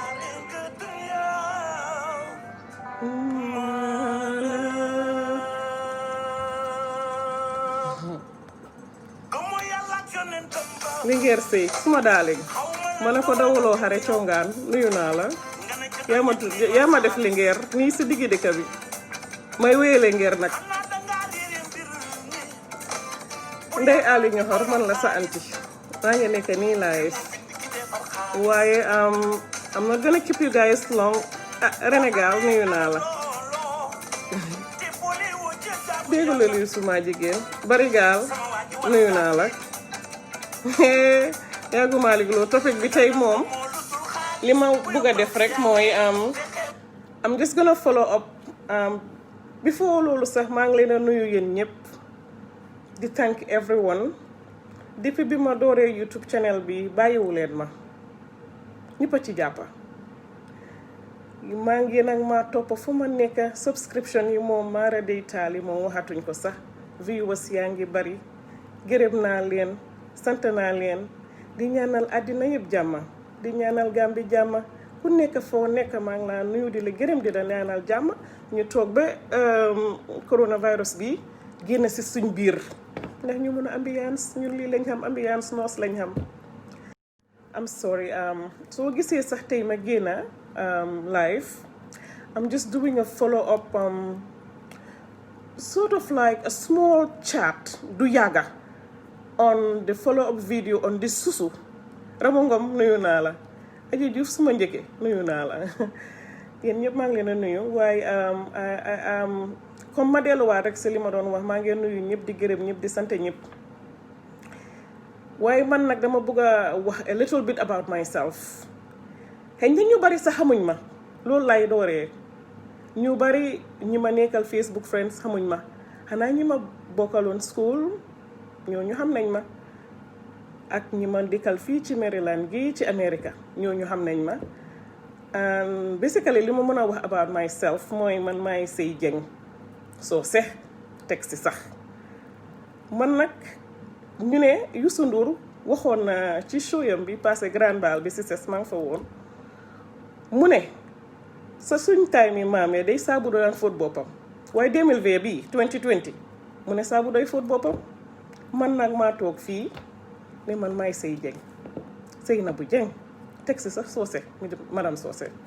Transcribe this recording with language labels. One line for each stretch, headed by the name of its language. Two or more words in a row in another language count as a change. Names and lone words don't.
Wolof: Linguère Sey suma daali ma ne ko dawuloo xare congaan nuyu naa la yaa ma def Linguère nii si diggi dëkk bi may wéye Linguère nag Ndey Ali ñoxor man la sa anti maa ngi nekk nii live waaye
English: I'm not gonna keep you guys long
Wolof: Renégal nuyu naa la déggu la lii suma jigéen bari gaal nuyu naa la yàggu Malick Lo topic bi tey moom li ma bugg a def rek mooy
English: I'm just gonna follow up before
Wolof: loolu sax maa ngi leen a nuyu yéen ñëpp di
English: thank everyone
Wolof: depuis bi ma dooree YouTube channel bi bàyyiwu leen ma ñëpp a ci jàppa maa ngi nag ma topp fu ma nekk subscription yi moom maara day taali moom waxatuñ ko sax viewers yaa ngi bari gërëm naa leen sant naa leen di ñaanal àddina yëpp jàmma di ñaanal Gàmbi jàmma ku nekk foo nekk maa ngi laa nuyu di la gërëm di la ñaanal jàmma ñu toog ba coronavirus bi génn si suñ biir ndax ñu mën a ambiance ñun lii lañ xam ambiance noos lañ xam
English: I'm sorry
Wolof: soo gisee sax tey ma génna live
English: I'm just doing a follow up sort of like a small chat
Wolof: du yàgga
English: on the follow up video on this
Wolof: Susu Ramo Ngom nuyu naa la Aji Diouf suma njëkke nuyu naa la yéen ñëpp maa ngi leen a nuyu waaye comme ma delluwaat rek si li ma doon wax maa ngi nuyu ñëpp di gërëm ñëpp di sant ñëpp waaye man nag dama bëgg a wax
English: a little bit about myself
Wolof: xëy na ñu bari sax xamuñ ma loolu lay dooree ñu bari ñi ma nekkal Facebook friends xamuñ ma xanaa ñi ma bokkaloon school ñooñu xam nañ ma ak ñi ma dikkal fii ci Maryland gi ci America ñooñu xam nañ ma basically li ma mën a wax
English: about myself
Wolof: mooy man maay Sey Jeng Soose teg si sax man nag ñu ne Youssou Ndour waxoon na ci show yam bi passé Grand Bal bi si ses maa ngi fa woon mu ne sa suñ time yi maamee day saabu daan fóot boppam waaye 2020 bii 2020 mu ne saabu day fóot boppam man nag maa toog fii ne man maay Sey Jeng Seynabou Jeng teg si sax Soose madame Soose